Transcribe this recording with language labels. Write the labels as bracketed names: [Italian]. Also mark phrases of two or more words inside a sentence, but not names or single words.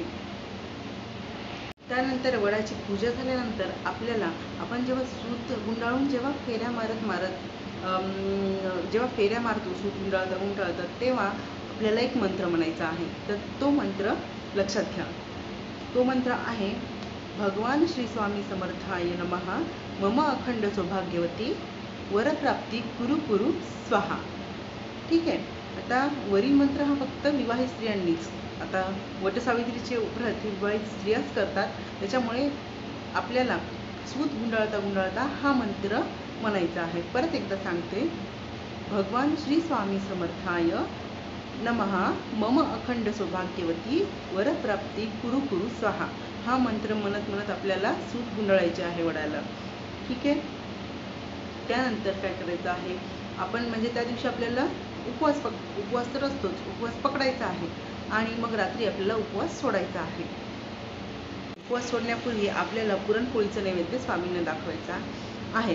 [Marathi] त्यानंतर वडाची पूजा झाल्यानंतर आपण जेव्हा सूत गुंडाळून जेव्हा फेऱ्या मारतो, सूत गुंडाळतात तेव्हा आपल्याला एक मंत्र म्हणायचा आहे. तर तो मंत्र लक्षात घ्या. तो मंत्र आहे, [Sanskrit] भगवान श्री स्वामी समर्थाय नमः, मम अखंड सौभाग्यवती वरप्राप्ती कुरु कुरु स्वाहा. [Marathi] ठीक आहे. आता वरील मंत्र हा फक्त विवाहित स्त्रियांनीच, आता वटसावित्रीचे व्रत हे विवाहित स्त्रियाच करतात, त्याच्यामुळे आपल्याला सूत गुंडाळता हा मंत्र म्हणायचा आहे. परत एकदा सांगते, [Sanskrit] भगवान श्री स्वामी समर्थाय नमः, मम अखंड सौभाग्यवती वरप्राप्ती कुरु कुरु स्वाहा. [Marathi] हा मंत्र म्हणत आपल्याला सूत गुंडाळायचे आहे वडाला. ठीक आहे. त्यानंतर काय करायचं आहे, आपण म्हणजे त्या दिवशी आपल्याला उपवास तर असतोच, उपवास पकडायचा आहे आणि मग रात्री आपल्याला उपवास सोडायचा आहे. उपवास सोडण्यापूर्वी आपल्याला पुरणपोळीचं नैवेद्य स्वामींना दाखवायचा आहे.